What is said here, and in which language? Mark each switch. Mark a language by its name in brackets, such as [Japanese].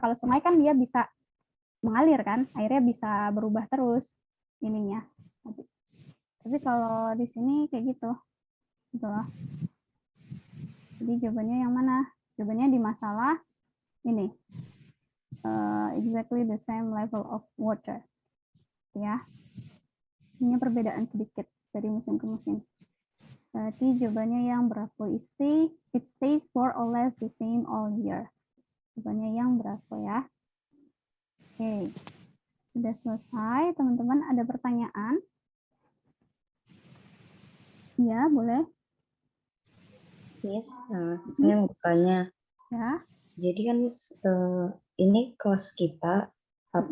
[Indonesian] Kalau sungai kan dia bisa mengalir kan, airnya bisa berubah terus ininya. Tapi kalau di sini kayak gitu. Gitu loh. Jadi jawabannya yang mana? Jawabannya di masalah ini. [English] Exactly the same level of water. [Indonesian] Ya. Ini perbedaan sedikit dari musim ke musim. Berarti jawabannya yang berapa? [English] It stays more or less the same all year. [Indonesian] Jawabannya yang berapa ya? Oke. Sudah selesai, teman-teman. Ada pertanyaan? Ya, boleh. Miss, saya mau bertanya. Ya. Jadi kan Miss, ini kelas kita apa